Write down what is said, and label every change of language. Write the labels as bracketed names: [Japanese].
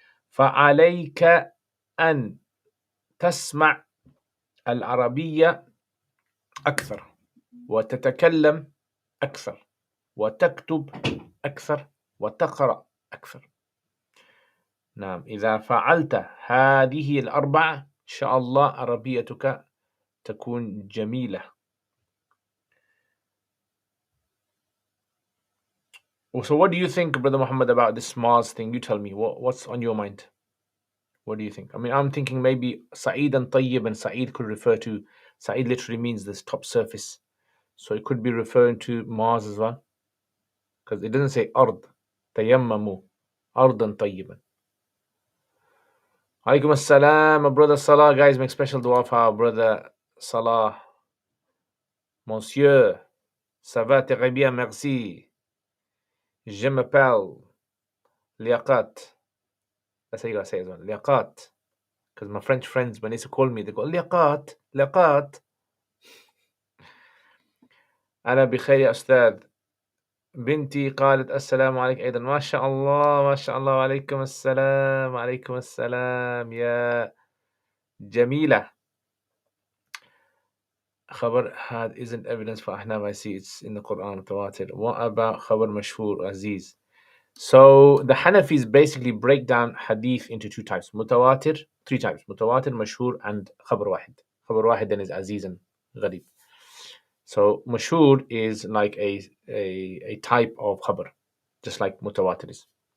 [Arabic] فعليك أن تسمع العربية أكثر وتتكلم أكثر وتكتب أكثر وتقرأ أكثر. نعم، إذا فعلت هذه الأربعة إن شاء الله عربيتك تكون جميلة. [English] So what do you think, Brother Muhammad, about this Mars thing? You tell me, what's on your mind? What do you think? I mean, I'm thinking maybe Sa'id and Tayyib, and Sa'id could refer to, Sa'id literally means this top surface. So it could be referring to Mars as well. Because it doesn't say Ard, Tayammamu, Ardan Tayyiban. Alaikum assalam, brother Salah. Guys, make special dua for our brother Salah. [French] Monsieur, ça va très bien, merci. Je m'appelle Liaqat. [English] That's how you gotta say it, Liaqat. Because my French friends, when they used to call me, they go, Liaqat, Liaqat. [Arabic] أنا بخير يا أستاذ. بنتي قالت السلام عليك أيضا. ما شاء الله ما شاء الله. وعليكم السلام وعليكم السلام يا جميلة. [English] خبر had isn't evidence for Ahnaf. I see it's in the Quran mutawatir. What about khabar mashhur, Aziz? So the Hanafis basically break down hadith into two types. Mutawatir, three types. Mutawatir, mashhur, and khabar wahid. Khabar wahid then is Aziz and Gharib. So mashhur is like a type of khabar, just like mutawatir is.